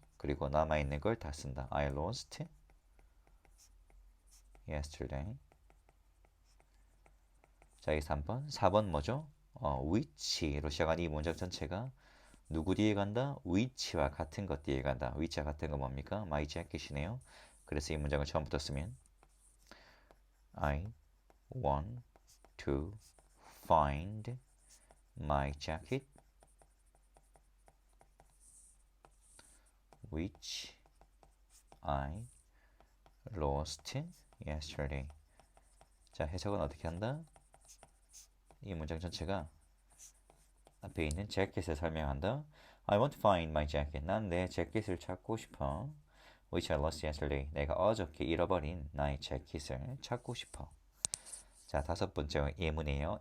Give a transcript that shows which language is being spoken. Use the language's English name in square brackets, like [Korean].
[Korean] 그리고 남아있는 걸 다 쓴다. [English] I lost yesterday. [Korean] 자, 이 3번. 4번 뭐죠? which로 시작한 이 문장 전체가 누구 뒤에 간다? which와 같은 것 뒤에 간다. which와 같은 건 뭡니까? [English] my jacket이네요. [Korean] 그래서 이 문장을 처음부터 쓰면 [English] I want to find my jacket which I lost yesterday. [Korean] 자, 해석은 어떻게 한다? 이 문장 전체가 앞에 있는 재킷을 설명한다. [English] I want to find my jacket. [Korean] 난 내 재킷을 찾고 싶어. [English] Which I lost yesterday. [Korean] 내가 어저께 잃어버린 나의 재킷을 찾고 싶어. 자, 다섯 번째 예문이에요.